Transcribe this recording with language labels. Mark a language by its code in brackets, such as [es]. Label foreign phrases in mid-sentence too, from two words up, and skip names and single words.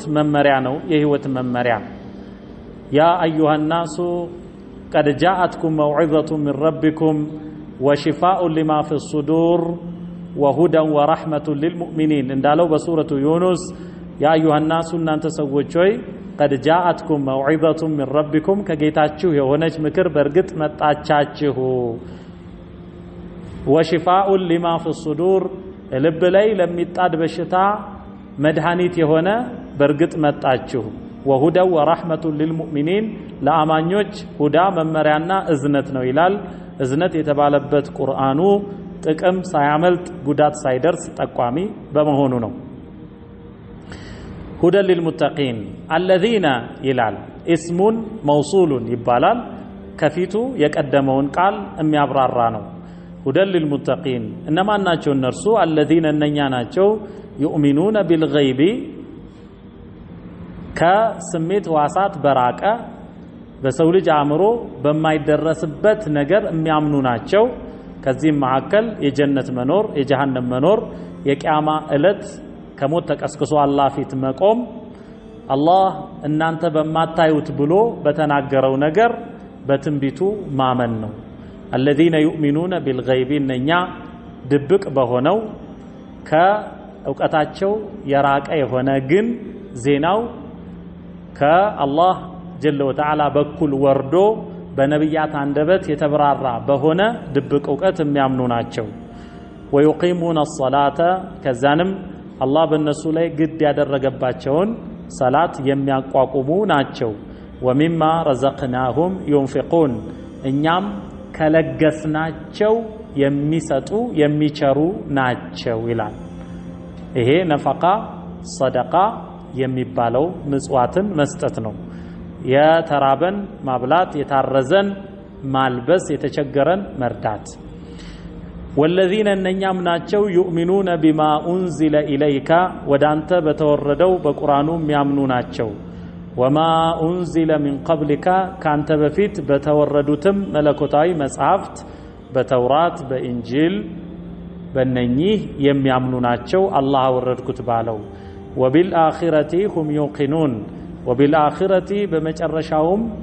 [am] መመሪያ ነው፣ የህይወት መመሪያ። [ar] يا أيها الناس قد جاءتكم موعظة من ربكم وشفاء لما في الصدور وهدى ورحمة للمؤمنين [am] እንዳለው በሱረቱ ዩኑስ [ar] يا أيها الناس [am] እናንተ ሰዎች ሆይ [ar] قد جاءتكم موعظة من ربكم [am] ከጌታችሁ የሆነች ምክር በርግጥ መጣቻችሁ። [ar] وشفاء لما في الصدور [am] ልብ ላይ ለሚጣድ በሽታ መድኃኒት የሆነ በርግጥ መጣችሁ። [ar] وهدى ورحمة للمؤمنين [am] ለአማኞች ሁዳ መመሪያና እዝነት ነው ይላል። እዝነት የተባለበት ቁርአኑ ጥቅም ሳያመልጥ ጉዳት ሳይደርስ ጠቋሚ በመሆኑ ነው። [ar] هدى للمتقين الذين [am] ይላል [ar] اسم موصول [am] ይባላል። ከፊቱ የቀደመውን ቃል የሚያብራራ ነው። [ar] هدى للمتقين [am] እነማን ናቸው እነርሱ الذين እነኛ ናቸው [ar] يؤمنون بالغيب [am] ከስሜት ዋሳት በራቀ በሰው ልጅ አእምሮ በማይደረስበት ነገር የሚያምኑ ናቸው ከዚህም መካከል የጀነት መኖር የጀሃነም መኖር የቂያማ እለት ከሞት ተቀስቅሶ አላህ ፊት መቆም አላህ እናንተ በማታዩት ብሎ በተናገረው ነገር በትንቢቱ ማመን ነው [ar] الذين يؤمنون بالغيب [am] እነኛ ድብቅ በሆነው ከእውቀታቸው የራቀ የሆነ ግን ዜናው ከአላህ [ar] جل وتعالى [am] በኩል ወርዶ በነብያት አንደበት የተብራራ በሆነ ድብቅ ዕውቀት የሚያምኑ ናቸው [ar] ويقيمون الصلاة [am] ከዛንም አላህ በእነሱ ላይ ግድ ያደረገባቸውን ሰላት የሚያቋቁሙ ናቸው [ar] ومما رزقناهم ينفقون [am] እኛም ከለገስናቸው የሚሰጡ የሚቸሩ ናቸው ይላል ይሄ ነፈቃ ሰደቃ የሚባለው ምጽዋትን መስጠት ነው የተራበን ማብላት የታረዘን ማልበስ የተቸገረን መርዳት والذين እነኛም ናቸው يؤمنون [ar] بما أنزل إليك [am] ወዳንተ በተወረደው በቁርአኑ የሚያምኑ ናቸው [ar] وما أنزل من قبلك [am] ካንተ በፊት በተወረዱትም መለኮታዊ መጽሐፍት በተውራት በኢንጂል በእነኚህ የሚያምኑ ናቸው አላህ ወረድኩት ባለው [ar] وبالآخرة هم يوقنون وبالآخرة [am] በመጨረሻውም